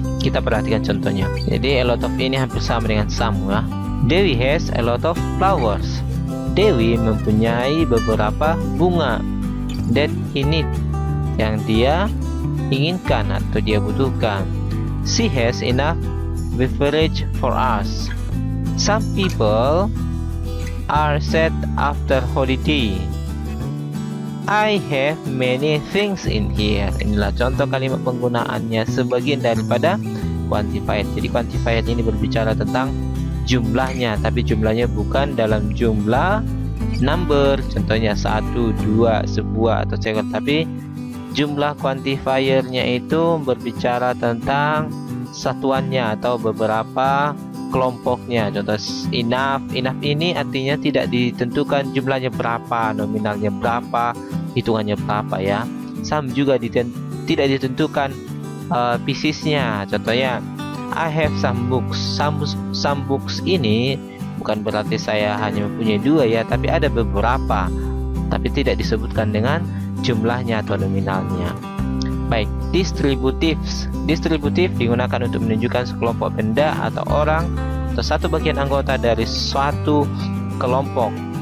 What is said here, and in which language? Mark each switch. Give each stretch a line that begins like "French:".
Indonesian: Kita perhatikan contohnya. Jadi a lot of ini hampir sama dengan some ya.
English: Dewi has a lot of flowers.
Indonesian: Dewi mempunyai beberapa bunga.
English: That he need,
Indonesian: yang dia inginkan atau dia butuhkan.
English: She has enough beverage for us. Some people are sad after holiday. I have many things in here.
Indonesian: Inilah contoh kalimat penggunaannya, sebagian daripada quantifier. Jadi quantifier ini berbicara tentang jumlahnya, tapi jumlahnya bukan dalam jumlah number, contohnya 1, 2, sebuah atau seekor, tapi jumlah quantifiernya itu berbicara tentang satuannya atau beberapa kelompoknya. Contoh enough ini artinya tidak ditentukan jumlahnya berapa, nominalnya berapa, hitungannya berapa ya. Some juga tidak ditentukan piecesnya.
English: Contohnya I have some books.
Indonesian: Some books ini bukan berarti saya hanya mempunyai 2 ya, tapi ada beberapa, tapi tidak disebutkan dengan jumlahnya atau nominalnya. Baik, distributif digunakan untuk menunjukkan sekelompok benda atau orang atau satu bagian anggota dari suatu kelompok.